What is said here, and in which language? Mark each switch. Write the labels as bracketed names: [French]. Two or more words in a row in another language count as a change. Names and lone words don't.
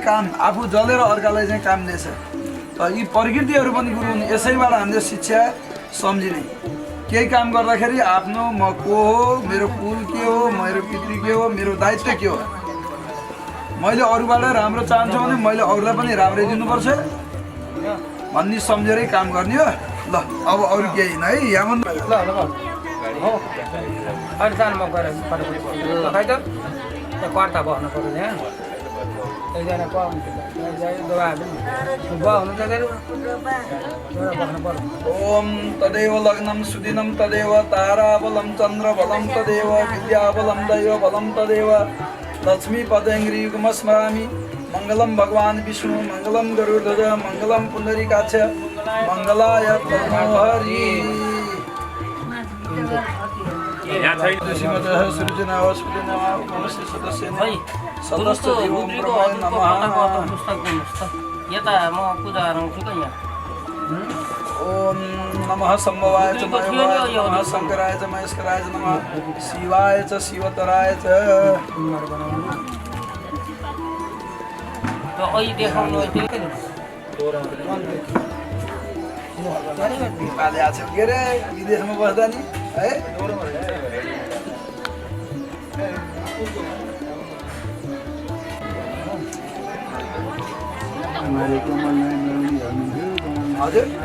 [Nepali] काम आफू जलेर अर्कालाई चाहिँ काम दिएछ यी प्रकृतिहरू पनि गुरु हुन् यसैबाट हामीले शिक्षा सम्झिने केही काम गर्दाखेरि आफ्नो म को हो मेरो कुल के हो मेरो पितृ के हो मेरो दायित्व के हो मैले अरूबाट राम्रो चाहन्छु भने मैले अरूलाई पनि राम्रै दिनुपर्छ भन्ने सम्झेरै काम गर्ने हो ल अब अरू केही होइन है यहाँ कर्ता बस्नु पर्यो यहाँ एकजना [Sanskrit] ओम तदेव लग्नं सुदिनं तदेव ताराबलं चन्द्रबलं तदेव विद्याबलं दैवबलं तदेव लक्ष्मीपदेङ्घ्रियुगं स्मरामि मङ्गलं भगवान् विष्णु मङ्गलं गरुडध्वज मङ्गलं पुण्डरीकाक्ष मङ्गलाय तनोहरि [Nepali] यता म पूजा गराउँछु क्या [Sanskrit] ओम नमः सम्भवाय च नमः शंकराय च महेश्वराय च नमः शिवाय च शिवतराय च [Nepali] तो अहिले देखाउनु नेपाली आएको के अरे विदेशमा बस्दा नि है हजुर